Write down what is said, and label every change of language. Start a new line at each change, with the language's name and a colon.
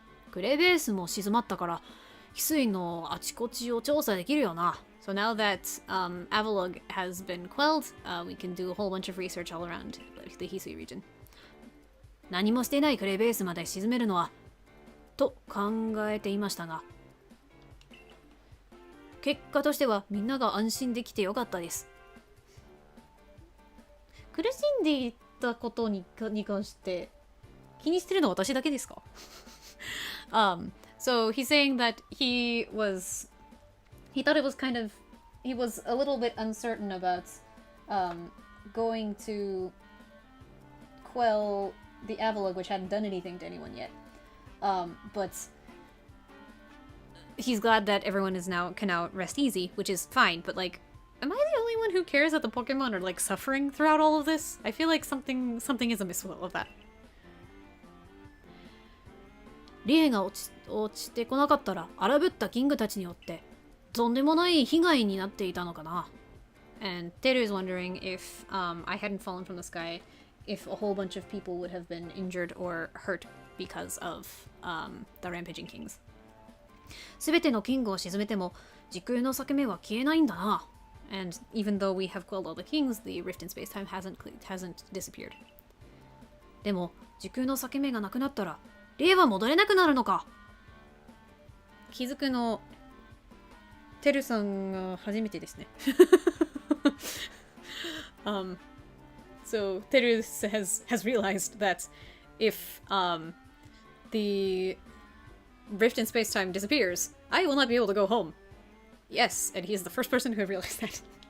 Japanese: クレベースも静まったから、翡翠のあちこちを調査できるよな。
English: So now that Avalog has been quelled, we can do a whole bunch of research all around the Hisui region.
Japanese: 何もしていないクレベースまで沈めるのは、と考えていましたが、結果としてはみんなが安心できてよかったです。苦しんでいたことに関して気にしてるのは私だけですか
English: So he's saying that he thought it was he was a little bit uncertain about going to quell the Avalog, which hadn't done anything to anyone yet. But he's glad that everyone can now rest easy, which is fine. But like, am I the only one who cares that the Pokemon are like suffering throughout all of this? I feel like something is amiss with all of that.
Japanese: リエが落ちてこなかったら荒ぶったキングたちによってとんでもない被害になっていたのかな。
English: And Teru is wondering if I hadn't fallen from the sky, if a whole bunch of people would have been injured or hurt because of the rampaging kings.
Japanese: すべてのキングを沈めても時空の裂け目は消えないんだな。
English: And even though we have quelled all the kings, the rift in space-time hasn't disappeared.
Japanese: でも時空の裂け目がなくなったらリエは戻れなくなるのか。気づくのテルさんが初めてですね。
English: So Teru has realized that if the rift in space-time disappears, I will not be able to go home. Yes, and he is the first person who realized that.